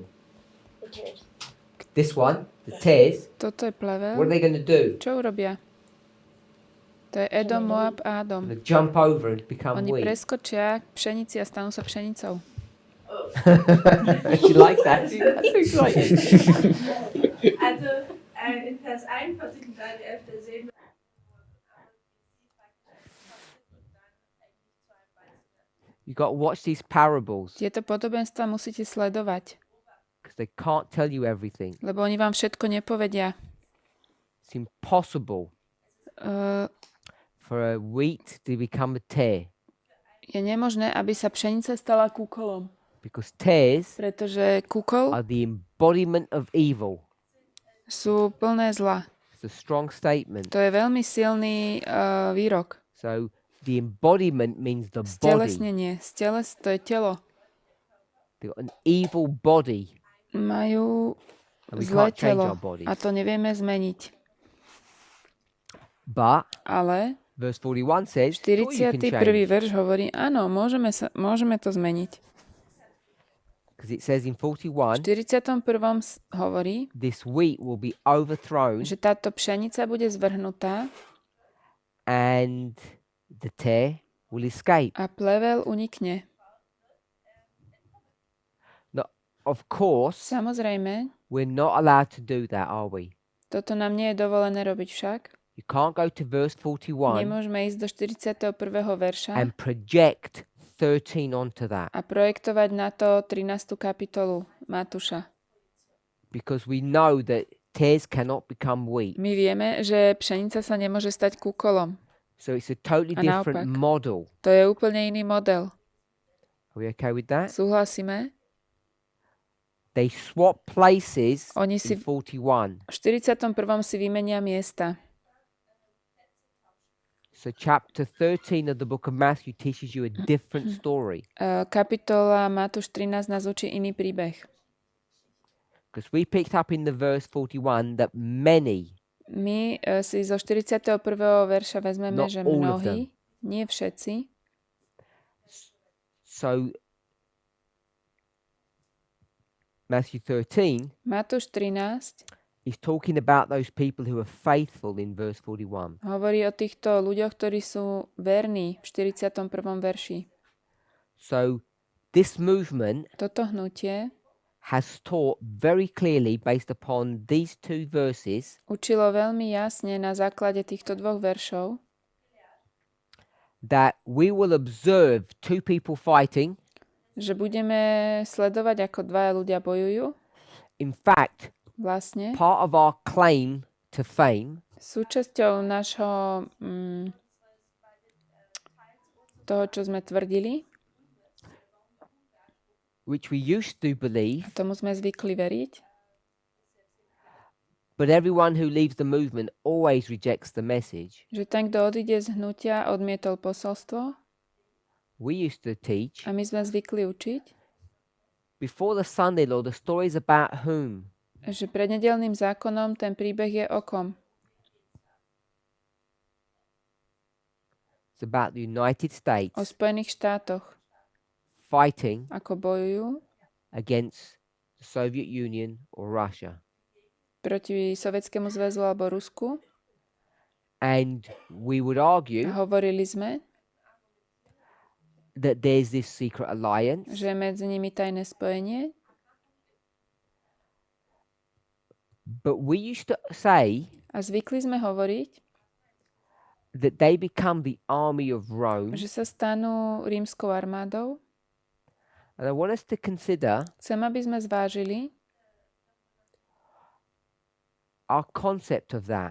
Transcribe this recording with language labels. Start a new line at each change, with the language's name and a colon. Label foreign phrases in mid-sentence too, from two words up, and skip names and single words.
English: The tares. This one, the tares.
Slovak: Toto je
English: What are
Slovak: plevel.
English: they going to do?
Slovak: Čo urobia? To je Edom, Moab a
English: They're
Slovak: Adom.
English: going to jump over and become
Slovak: Oni
English: wheat.
Slovak: preskočia k pšenici a stanú sa pšenicou.
English: She likes that. She got too excited.
German: Also in Vers 41, 11. sehen wir,
English: You got to watch these parables
Slovak: Tieto podobenstva musíte sledovať,
English: because they can't tell you everything.
Slovak: lebo oni vám všetko nepovedia.
English: It's impossible for a wheat to become a tear
Slovak: Je nemožné, aby sa pšenica stala kúkolom,
English: because tares
Slovak: pretože kúkol
English: are the embodiment of evil.
Slovak: sú plné zla.
English: It's a strong statement.
Slovak: To je veľmi silný výrok.
English: So the embodiment means the body.
Slovak: Stelesnenie. To je telo.
English: They've got an evil body.
Slovak: Majú
English: And we
Slovak: zlé
English: can't change
Slovak: telo
English: our bodies.
Slovak: a to nevieme zmeniť.
English: But
Slovak: Ale
English: verse 41 says, sure you can
Slovak: 41.
English: change.
Slovak: verš hovorí, áno, môžeme to zmeniť.
English: Because it says in
Slovak: V 41, 41. Hovorí,
English: this wheat will be overthrown
Slovak: že táto pšenica bude zvrhnutá
English: and the tear will escape.
Slovak: a plevel unikne.
English: Now, of course,
Slovak: Samozrejme,
English: we're not allowed to do that, are we?
Slovak: toto nám nie je dovolené robiť však.
English: You can't go to verse 41
Slovak: Nemôžeme ísť do 41. verša
English: and project 13 onto that
Slovak: a projektovať na to 13. kapitolu Matúša.
English: because we know that tares cannot become wheat.
Slovak: My vieme, že pšenica sa nemôže stať kúkolom.
English: So it's a totally
Slovak: A
English: different
Slovak: naopak.
English: model.
Slovak: To je úplne iný model.
English: Are we okay with that?
Slovak: Súhlasíme?
English: They swap places
Slovak: Oni si
English: in 41.
Slovak: v 41. si vymenia miesta.
English: So chapter 13 of the book of Matthew teaches you a different story.
Slovak: Kapitola Matúš 13 nás učí iný príbeh.
English: Because we picked up in the verse 41 that many,
Slovak: My si zo 41. verša vezmeme,
English: Not
Slovak: že
English: all of them.
Slovak: mnohí, nie všetci.
English: so Matthew 13
Slovak: Matúš 13
English: is talking about those people who are faithful in verse 41.
Slovak: hovorí o týchto ľuďoch, ktorí sú verní v 41. verši.
English: So this movement
Slovak: Toto hnutie
English: has taught very clearly based upon these two verses
Slovak: učilo veľmi jasne na základe týchto dvoch veršov,
English: that we will observe two people fighting.
Slovak: že budeme sledovať, ako dvaja ľudia bojujú.
English: In fact,
Slovak: Vlastne
English: part of our claim to fame
Slovak: súčasťou nášho toho, čo sme tvrdili,
English: which we used to believe,
Slovak: a tomu sme zvykli veriť,
English: but everyone who leaves the movement always rejects the message.
Slovak: že ten, kto odíde z hnutia, odmietol posolstvo,
English: We used to teach
Slovak: a my sme zvykli učiť,
English: before the Sunday law, the story is about whom?
Slovak: že pred nedeľným zákonom ten príbeh je o kom?
English: It's about the United States
Slovak: O Spojených štátoch,
English: fighting
Slovak: ako bojujú
English: against the Soviet Union or Russia.
Slovak: proti Sovietskému zväzu alebo Rusku.
English: And we would
Slovak: A
English: argue
Slovak: hovorili sme,
English: that there's this secret alliance,
Slovak: že je medzi nimi tajné spojenie,
English: but we used to say
Slovak: a zvykli sme hovoriť,
English: that they become the army of Rome.
Slovak: že sa stanú rímskou armádou.
English: And I want us to consider
Slovak: Chcem, aby sme zvážili
English: our concept of that,